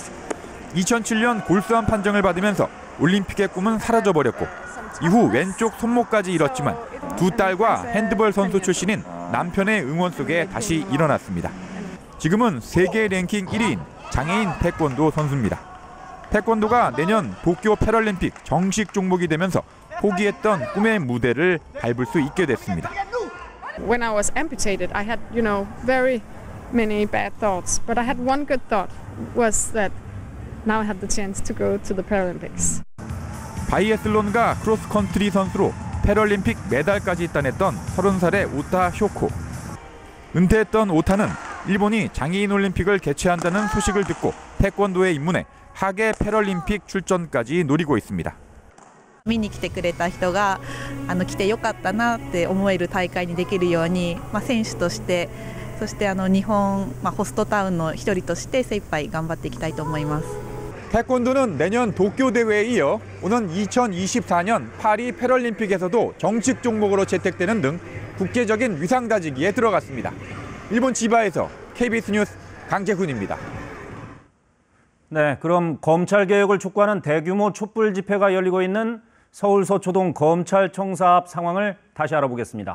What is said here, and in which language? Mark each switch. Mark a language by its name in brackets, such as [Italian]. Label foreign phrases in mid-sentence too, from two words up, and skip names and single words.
[Korean] 2007년 골수암 판정을 받으면서 올림픽의 꿈은 사라져버렸고 이후 왼쪽 손목까지 잃었지만 두 딸과 핸드볼 선수 출신인 남편의 응원 속에 다시 일어났습니다. 지금은 세계 랭킹 1위인 장애인 태권도 선수입니다. 태권도가 내년 도쿄 패럴림픽 정식 종목이 되면서 포기했던 꿈의 무대를 밟을 수 있게 됐습니다. [English] When I was amputated, I had, very many bad thoughts, but I had one good thought was that now I had the chance to go to the Paralympics. [Korean] 바이애슬론과 크로스컨트리 선수로 패럴림픽 메달까지 따냈던 30살의 오타 쇼코. 은퇴했던 오타는 일본이 장애인 올림픽을 개최한다는 소식을 듣고 태권도에 입문해 하계 패럴림픽 출전까지 노리고 있습니다. [Japanese] 見に来てくれた人が来てよかったなって思える大会にできるように、選手としてそして日本、ホストタウンの一人として精一杯頑張っていきたいと思います。 [Korean] 태권도는 내년 도쿄 대회에 이어 오는 2024년 파리 패럴림픽에서도 정식 종목으로 채택되는 등 국제적인 위상 다지기에 들어갔습니다. 일본 지바에서 KBS 뉴스 강재훈입니다. 네, 그럼 검찰 개혁을 촉구하는 대규모 촛불 집회가 열리고 있는 서울 서초동 검찰청사 앞 상황을 다시 알아보겠습니다.